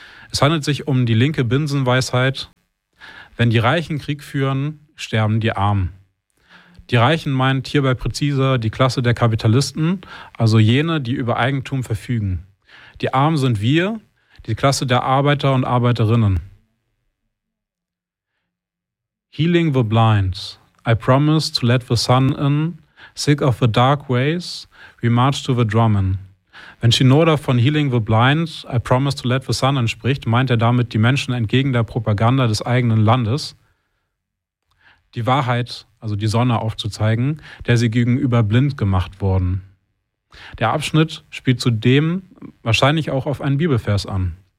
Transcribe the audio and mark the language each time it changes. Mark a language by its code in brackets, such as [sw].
[de] Es handelt sich um die linke Binsenweisheit, wenn die Reichen Krieg führen, sterben die Armen. Die Reichen meint hierbei präziser die Klasse der Kapitalisten, also jene, die über Eigentum verfügen. Die Armen sind wir, die Klasse der Arbeiter und Arbeiterinnen. [en] Healing the blind. I promise to let the sun in. Sick of the dark ways, we march to the drummin. [de] Wenn Shinoda von [en] Healing the blind, I promise to let the sun in [de] spricht, meint er damit die Menschen entgegen der Propaganda des eigenen Landes, die Wahrheit, also die Sonne aufzuzeigen, der sie gegenüber blind gemacht wurden. Der Abschnitt spielt zudem wahrscheinlich auch auf einen Bibelvers an.